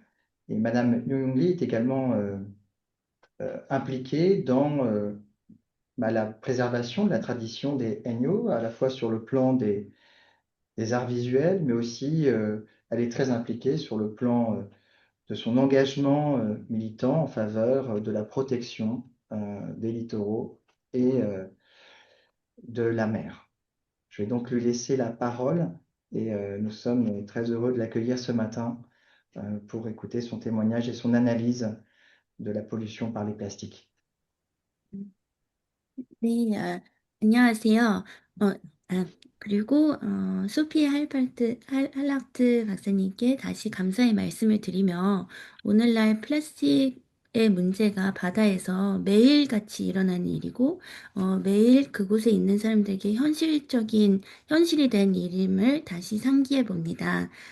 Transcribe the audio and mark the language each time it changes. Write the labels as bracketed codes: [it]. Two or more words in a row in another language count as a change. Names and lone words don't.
[fr] Et Madame Young Lee est également impliquée dans la préservation de la tradition des Aigneaux, à la fois sur le plan des arts visuels, mais aussi elle est très impliquée sur le plan de son engagement militant en faveur de la protection des littoraux et de la mer. Je vais donc lui laisser la parole et nous sommes très heureux de l'accueillir ce matin pour écouter son témoignage et son analyse de la pollution par les plastiques. [ko] 네, 안녕하세요. 그리고 소피 할락트 박사님께 다시 감사의 말씀을 드리며 오늘날 플라스틱의 문제가 바다에서 매일같이 일어나는 일이고 매일 그곳에 있는 사람들에게 현실이 된 일임을 다시 상기해 봅니다.